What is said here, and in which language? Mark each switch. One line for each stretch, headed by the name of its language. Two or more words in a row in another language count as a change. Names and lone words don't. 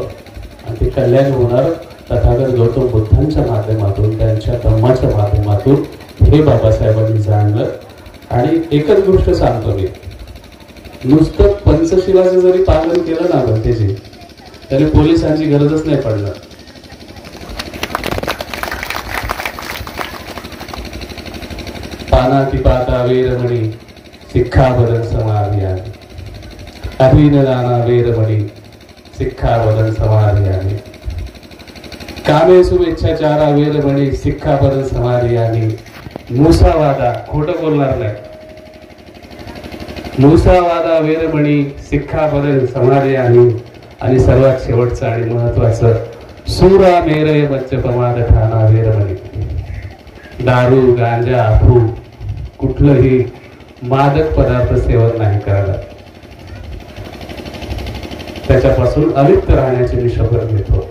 Marathi: आणि ते कल्याण होणार तथागत गौतम बुद्धांच्या माध्यमातून, त्यांच्या धम्माच्या माध्यमातून, हे बाबासाहेबांनी जाणलं. आणि एकच गोष्ट सांगतो मी, नुसतं पंचशिलाचं जरी पालन केलं ना जनतेची, तरी पोलिसांची गरजच नाही पडणार.
Pali: पानातिपाता वेरमणी सिक्खापदं समाधियामि, अभिनदाना वेरमणी सिक्खापदं समाधियामि, कामेषु मिच्छाचारा वेरमणी सिक्खापदं समाधियामि. मुसावादा,
Marathi: खोटं बोलणार नाही,
Pali: मुसावादा वेरमणी सिक्खापदं समाधियामि.
Marathi: आणि सर्वात शेवटचं आणि महत्वाचं,
Pali: सूरा मेरय मज्जपमाद ठाणा वेरमणी.
Marathi: दारू, गांजा, अफू, कुठलंही मादक पदार्थ सेवन नाही करायला, त्याच्यापासून अलिप्त राहण्याची मी शपथ घेतो.